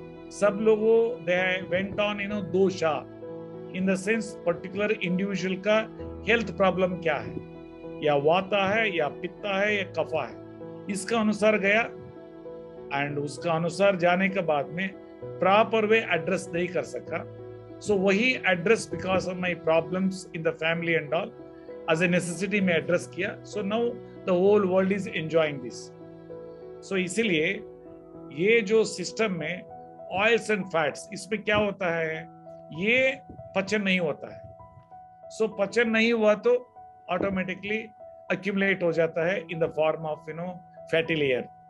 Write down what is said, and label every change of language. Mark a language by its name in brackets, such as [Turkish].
[Hindi] सब लोगों [English] they went on [Hindi] दोषा in the sense particular individual का हेल्थ प्रॉब्लम क्या है, या वाता है या पित्ता है या कफा है, इसका अनुसार गया, एंड उसका अनुसार जाने के बाद में प्रॉपर वे एड्रेस नहीं कर सका। [English] So वही address because of my problems in the family and all as a necessity में address किया। so now the whole world is enjoying this। [Hindi] so इसीलिए ये जो सिस्टम में ऑयल्स एंड फैट्स, इसमें क्या होता है, ये पचन नहीं होता है। so पचन नहीं हुआ तो ऑटोमेटिकली accumulate हो जाता है [English] in the form of fatty layer।